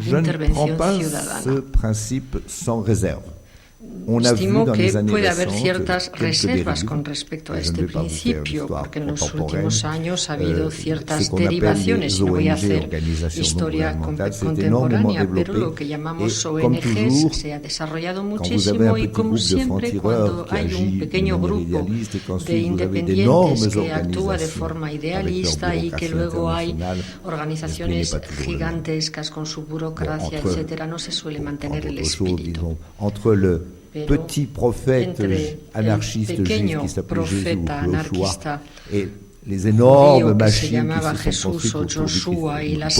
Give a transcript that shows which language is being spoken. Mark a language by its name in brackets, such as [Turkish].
[French] Je ne prends pas ce principe sans réserve. [Spanish] Estimo que puede haber ciertas reservas con respecto a este principio, porque en los últimos años ha habido ciertas derivaciones. No voy a hacer historia contemporánea, pero lo que llamamos ONGs se ha desarrollado muchísimo, y como siempre, cuando hay un pequeño grupo de independientes que actúa de forma idealista y que luego hay organizaciones gigantescas con su burocracia, etcétera, no se suele mantener el espíritu. [French] Petit prophète anarchiste juif qui s'appelait Jésus ou Joshua et les énormes machines qui se sont construites